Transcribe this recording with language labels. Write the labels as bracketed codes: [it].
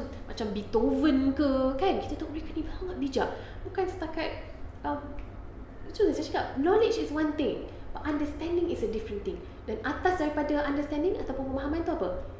[ms] Macam Beethoven ke, kan? Kita tahu mereka ni sangat bijak. Bukan setakat saya cakap, [en] knowledge is one thing, but understanding is a different thing. [ms] Dan atas daripada understanding ataupun pemahaman tu apa?